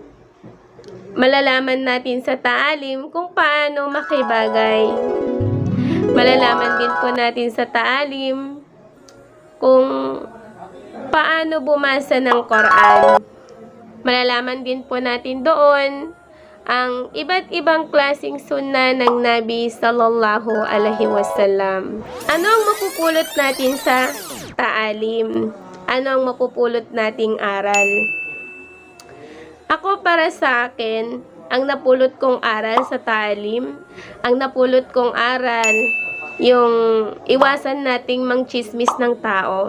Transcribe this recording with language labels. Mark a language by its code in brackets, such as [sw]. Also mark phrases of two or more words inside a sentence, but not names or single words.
[tl] Malalaman natin sa taalim kung paano makibagay. Malalaman din po natin sa taalim kung paano bumasa ng Quran. Malalaman din po natin doon ang iba't ibang klaseng sunna ng Nabi [ar] صلى الله عليه وسلم. [tl] Ano ang mapupulot natin sa taalim? Ano ang mapupulot nating aral? Ako, para sa akin, ang napulot kong aral sa taalim, ang napulot kong aral, yung iwasan nating mangchismis ng tao.